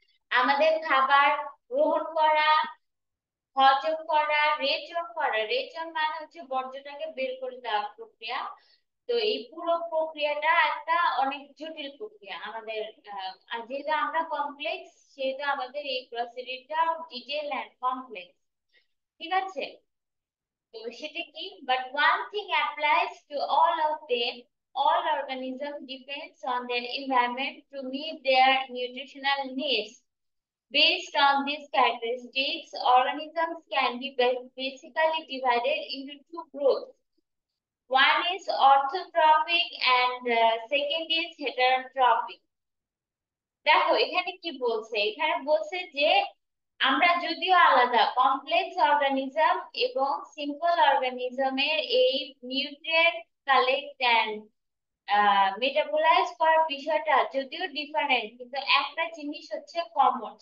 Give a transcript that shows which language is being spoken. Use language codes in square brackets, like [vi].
[bn] আমাদের খাবার গ্রহণ করা, হজম করা, রেচন করা, রেচন মানে হচ্ছে বর্জ্যটাকে বের করে দেওয়ার প্রক্রিয়া। তো এই পুরো প্রক্রিয়াটা একটা অনেক জটিল প্রক্রিয়া আমাদের। আর যেহেতু আমরা কমপ্লেক্স, সেহেতু আমাদের এই প্রসিডিউরটা ডিটেইল এন্ড কমপ্লেক্স। ঠিক আছে। তো সেটা কি, [en] but one thing applies to all of them। All organisms depends on their environment to meet their nutritional needs। Based on these characteristics, organisms can be basically divided into two groups। One is orthotrophic and second is heterotrophic। [bn] দেখো এখানে কি বলছে, এখানে বলছে যে আমরা যদিও আলাদা, কমপ্লেক্স অর্গানিজম এবং সিম্পল অর্গানিজমের এই নিউট্রিয়েন্ট কালেক্ট এন্ড মেটাবোলাইজ করার বিষয়টা যদিও ডিফারেন্ট, কিন্তু একটা জিনিস হচ্ছে কমন।